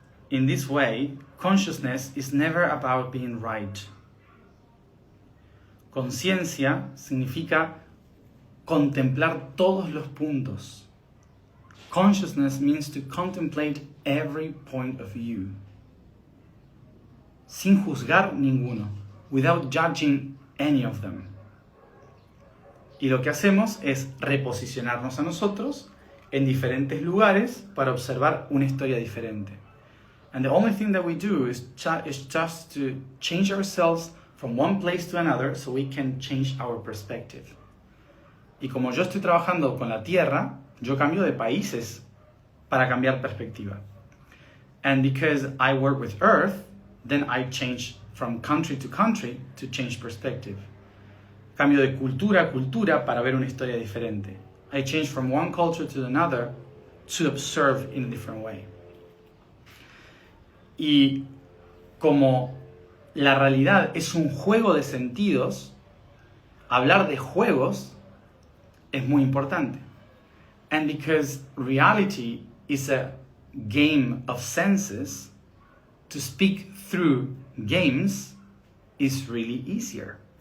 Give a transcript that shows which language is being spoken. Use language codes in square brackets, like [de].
[en] In this way, consciousness is never about being right. [es] Conciencia significa contemplar todos los puntos. [en] Consciousness means to contemplate every point of view. [es] Sin juzgar ninguno, [en] without judging any of them. [es] Y lo que hacemos es reposicionarnos a nosotros en diferentes lugares para observar una historia diferente. [en] And the only thing that we do is just to change ourselves from one place to another so we can change our perspective. [es] Y como yo estoy trabajando con la Tierra, yo cambio de países para cambiar perspectiva. [en] And because I work with Earth, then I change from country to country to change perspective. [es] Cambio de cultura a cultura para ver una historia diferente. [en] I change from one culture to another to observe in a different way. [es] Y como la realidad es un juego de sentidos, hablar de juegos es muy importante. [en] And because reality is a game of senses, to speak through games is really easier.